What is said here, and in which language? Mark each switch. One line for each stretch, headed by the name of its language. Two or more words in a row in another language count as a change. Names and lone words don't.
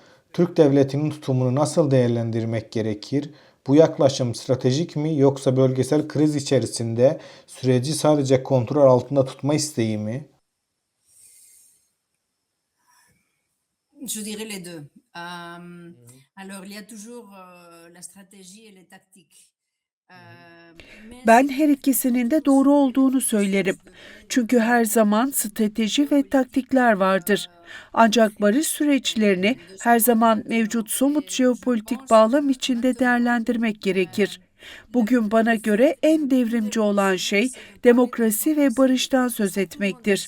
Turkish: Türk devletinin tutumunu nasıl değerlendirmek gerekir? Bu yaklaşım stratejik mi yoksa bölgesel kriz içerisinde süreci sadece kontrol altında tutma isteği mi?
French: Je dirais les 2. Alors il y a toujours, la stratégie et les tactiques. Mais
Turkish: Ben her ikisinin de doğru olduğunu söylerim. Çünkü her zaman strateji ve taktikler vardır. Ancak barış süreçlerini her zaman mevcut somut jeopolitik bağlam içinde değerlendirmek gerekir. Bugün bana göre en devrimci olan şey demokrasi ve barıştan söz etmektir.